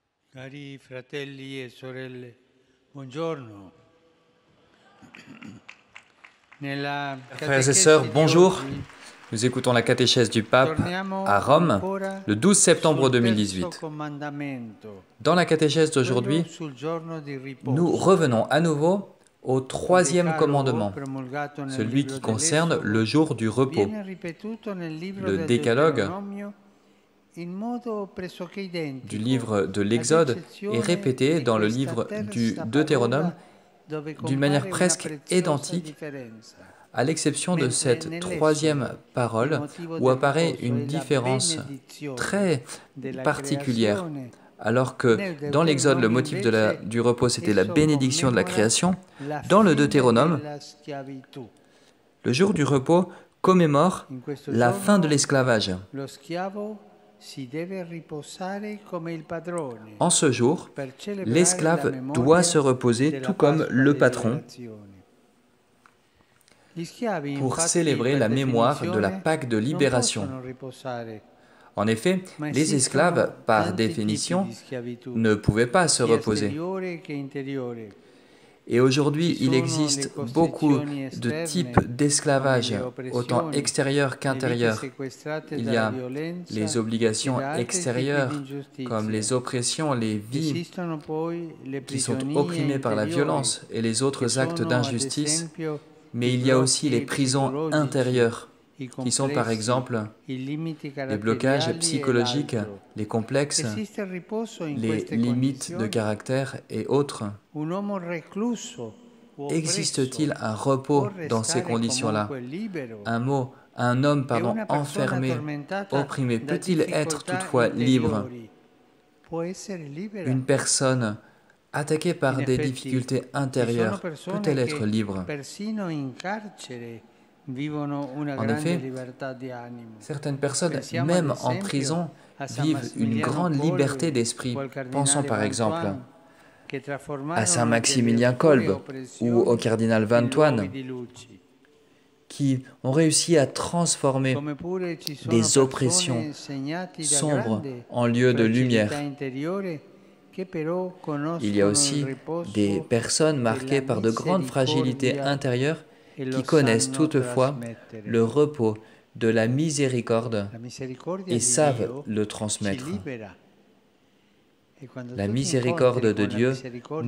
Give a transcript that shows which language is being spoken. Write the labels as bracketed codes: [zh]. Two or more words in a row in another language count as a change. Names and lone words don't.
[it] Cari fratelli e sorelle, buongiorno. Nella [fr] Frères et sœurs, [it] catechesi di [fr] bonjour. [it] oggi [fr] Nous écoutons la catéchèse du pape [it] torniamo [fr] à Rome [it] ancora [fr] le 12 septembre [it] sul terzo [fr] 2018. [it] comandamento, [fr] Dans la catéchèse [it] quello [fr] d'aujourd'hui, [it] sul giorno di [fr] nous [it] riposo, [fr] revenons à nouveau au [it] il [fr] troisième [it] decalogo [fr] commandement, [it] promulgato nel [fr] celui [it] libro [fr] qui concerne [it] dell'Esodo [fr] le jour du repos. [it] viene ripetuto nel libro [fr] Le [it] del [fr] décalogue [it] Deuteronomio in modo pressoché [fr] du [it] identico, [fr] livre de [it] ad [fr] l'Exode est [it] eccezione [fr] répété [it] di [fr] dans le [it] questa [fr] livre du [it] terza [fr] Deutéronome [it] parola dove [fr] d'une manière [it] compare una [fr] presque [it] preziosa [fr] identique, [it] differenza. [fr] à l'exception de [it] Mentre [fr] cette troisième [it] nell'Esodo il [fr] parole [it] motivo [fr] où [it] del [fr] apparaît [it] riposo [fr] une [it] è la [fr] différence [it] benedizione [fr] très [it] della [fr] particulière. [it] creazione, [fr] Alors que [it] nel [fr] dans l'Exode, le [it] Deuteronomio [fr] motif [it] invece [fr] du repos, c'était la [it] esso [fr] bénédiction de la [it] commemora [fr] création, [it] la [fr] dans le [it] fine [fr] Deutéronome, [it] della schiavitù. [fr] le jour du repos commémore [it] In questo [fr] la fin de [it] giorno [fr] l'esclavage. [it] lo schiavo si deve riposare come il padrone [fr] En ce jour, [it] per celebrare la [fr] l'esclave doit se [it] memoria [fr] reposer [it] della [fr] tout comme [it] Pasqua [fr] le [it] delle [fr] patron [it] liberazioni. Gli schiavi [fr] pour [it] infatti [fr] célébrer [it] per [fr] la mémoire de la [it] definizione [fr] Pâque de [it] non [fr] libération. [it] possono riposare, [fr] En effet, [it] ma [fr] les esclaves, [it] esistono [fr] par [it] tanti tipi [fr] définition, [it] di schiavitù, [fr] ne pouvaient pas se [it] sia [fr] reposer. [it] esteriore che interiore. [fr] Et aujourd'hui, [it] Ci [fr] il [it] sono le [fr] existe beaucoup [it] costrizioni [fr] de types [it] esterne, come [fr] d'esclavage, [it] le [fr] autant [it] oppressioni, [fr] extérieurs [it] le vite [fr] qu'intérieurs. [it] sequestrate [fr] Il y [it] dalla [fr] a les [it] violenza e [fr] obligations [it] da altri tipi di [fr] extérieures, comme [it] ingiustizie. [fr] les oppressions, les vies [it] Esistono poi le [fr] qui sont [it] prigionie [fr] opprimées par la [it] interiori, [fr] violence et les [it] che [fr] autres actes [it] sono ad [fr] d'injustice, [it] esempio [fr] mais [it] i [fr] il y a aussi les [it] blocchi [fr] prisons [it] psicologici, [fr] intérieures, [it] i [fr] qui sont par [it] complessi, [fr] exemple [it] i limiti [fr] les blocages [it] caratteriali e [fr] psychologiques, [it] l'altro. [fr] les complexes, [it] Esiste il riposo in [fr] les [it] queste [fr] limites de [it] condizioni? [fr] caractère et autres. [it] Un uomo recluso o oppresso [fr] Existe-t-il un [it] può [fr] repos dans ces [it] restare [fr] conditions-là? [it] comunque libero [fr] Un homme, [it] e [fr] pardon, [it] una persona [fr] enfermé, [it] tormentata [fr] opprimé, [it] da [fr] peut-il être [it] difficoltà [fr] toutefois libre? [it] interiori può essere libera? [fr] Une personne attaquée [it] In [fr] par des [it] effetti [fr] difficultés [it] ci sono [fr] intérieures [it] persone [fr] peut-elle être [it] che [fr] libre? [it] persino in carcere vivono una [fr] En [it] grande [fr] effet, [it] libertà di animo. [fr] certaines personnes, [it] Pensiamo ad [fr] même en [it] esempio [fr] prison, [it] a San [fr] vivent une [it] Massimiliano [fr] grande liberté [it] Kolbe [fr] d'esprit. [it] o al [fr] Pensons [it] cardinale [fr] par exemple [it] Vantuan che [fr] à [it] trasformarono delle [fr] Saint-Maximilien [it] oscure [fr] Kolbe ou au [it] oppressioni [fr] cardinal [it] in luoghi [fr] Vantoine, [it] di luci. [fr] qui ont réussi à transformer [it] Come pure ci sono [fr] des oppressions [it] persone segnati da [fr] sombres [it] grande [fr] en lieu de [it] fragilità [fr] lumière. [it] interiore che però [fr] Il y a [it] conoscono il [fr] aussi des [it] riposo [fr] personnes [it] e la [fr] marquées par de grandes fragilités [it] misericordia [fr] intérieures [it] e lo [fr] qui connaissent [it] sanno [fr] toutefois [it] trasmettere. [fr] le repos de la miséricorde [it] La misericordia [fr] et [it] di [fr] savent [it] Dio [fr] le [it] ci [fr] transmettre. [it] libera. E quando [fr] La [it] tu ti incontri [fr] miséricorde de [it] con la [fr] Dieu [it] misericordia